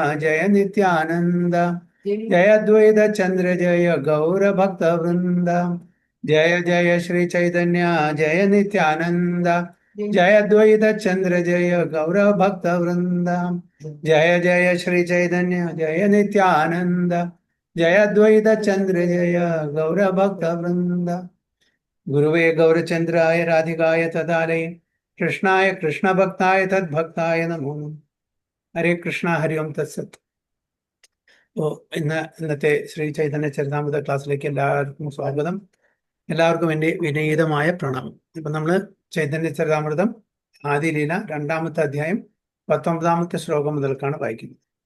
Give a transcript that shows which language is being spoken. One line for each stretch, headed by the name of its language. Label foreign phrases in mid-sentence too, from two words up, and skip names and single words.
Sanskrit: जय नित्यानंद जय अद्वैत चंद्र जय गौर भक्त वृंद जय जय श्री चैतन्य जय नित्यानंद जय अद्वैत चंद्र जय गौर भक्त वृंद जय जय श्री चैतन्य जय नित्यानंद जय अद्वैत चंद्र जय गौर भक्त वृंद गुरुवे गौरचंद्राय राधिकाय तदालय कृष्णाय कृष्ण भक्ताय तद्भक्ताय नमो नमः।
Malayalam: ഹരേ കൃഷ്ണ ഹരി ഓം തത്സത്ത്. ഇന്നത്തെ ശ്രീ ചൈതന്യ ചരിതാമൃത ക്ലാസ്സിലേക്ക് എല്ലാവർക്കും സ്വാഗതം. എല്ലാവർക്കും എൻ്റെ വിനീതമായ പ്രണാമം. ഇപ്പം നമ്മൾ ചൈതന്യ ചരിതാമൃതം ആദിലീല 2-ാമത്തെ അധ്യായം 19-ാമത്തെ ശ്ലോകം മുതൽക്കാണ് വായിക്കുന്നത്.